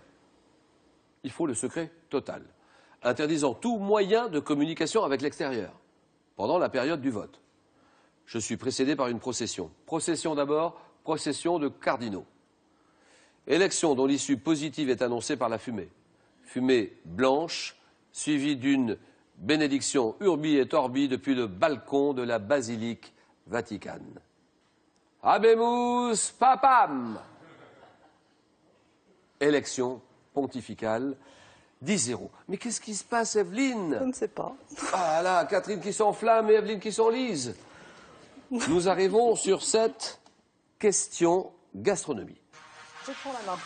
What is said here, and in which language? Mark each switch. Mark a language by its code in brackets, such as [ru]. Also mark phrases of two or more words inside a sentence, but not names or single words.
[fr] Il faut le secret total, interdisant tout moyen de communication avec l'extérieur pendant la période du vote. Je suis précédé par une procession. Procession d'abord, procession de cardinaux. Élection dont l'issue positive est annoncée par la fumée. Fumée blanche, suivie d'une bénédiction [la] urbi et orbi [fr] depuis le balcon de la basilique Vaticane. [la] Habemus papam. [fr] Élection pontificale, 10-0. Mais qu'est-ce qui se passe, Evelyne? Je ne sais pas. Ah là, Catherine qui s'enflamme et Evelyne qui s'enlise. Nous arrivons sur cette question gastronomie. Je prends la main.